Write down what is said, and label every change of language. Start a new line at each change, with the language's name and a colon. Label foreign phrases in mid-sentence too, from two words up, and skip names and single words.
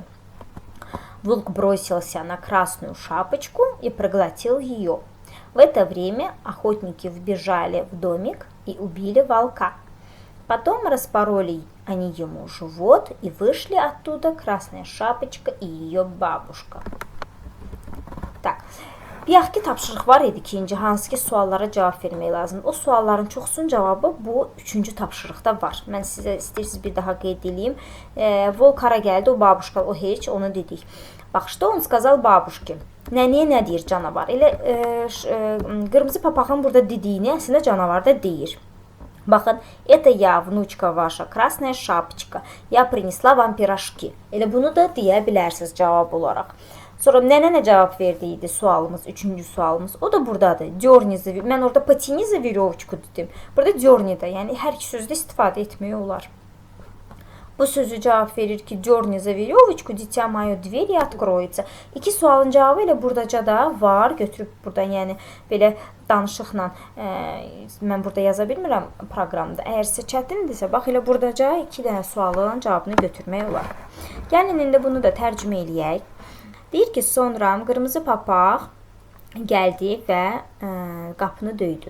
Russian: Волк бросился на Красную Шапочку и проглотил ее. В это время охотники вбежали в домик и убили волка. Потом распороли они ему живот, и вышли оттуда Красная Шапочка и ее бабушка. Так.
Azerbaijani: Deyək ki, tapşırıq var idi ki, hansı ki suallara cavab vermək lazımdır. O sualların çoxsunun cavabı bu 3-cü tapşırıqda var. Mən sizə istəyirsiniz bir daha qeyd edeyim. Volk hara gəldi, o babuşka, o heç, onu dedik. Bax,
Russian: что он сказал бабушке?
Azerbaijani: Nəniyə nə deyir canavar? Elə qırmızı papağın burada dediyini əslində canavar da deyir. Baxın,
Russian: это я, внучка ваша, Красная Шапочка. Я принесла вам пирожки.
Azerbaijani: Elə bunu da deyə bilərsiniz cavab olaraq. Sonra nənə nə cavab verdiydi sualımız, 3-cü sualımız. O da buradadır. Dörnizi, mən orada patinizi веревочку dedim. Burada dörnidə, yəni hər iki sözdə istifadə etmək olar. Bu sözü cavab verir ki,
Russian: дёрни за веревочку, дитя мое, дверь откроется.
Azerbaijani: İki sualın cavabı elə buradaca da var. Götürüb burada, yəni belə danışıqla mən burada yaza bilmirəm proqramda. Əgər sizə çətindirsə, bax elə buradaca 2 dənə sualın cavabını götürmək olar. Gəlin indi bunu da tərcümə eləyək. Deyir ki, sonra qırmızı papaq gəldi və qapını döydü.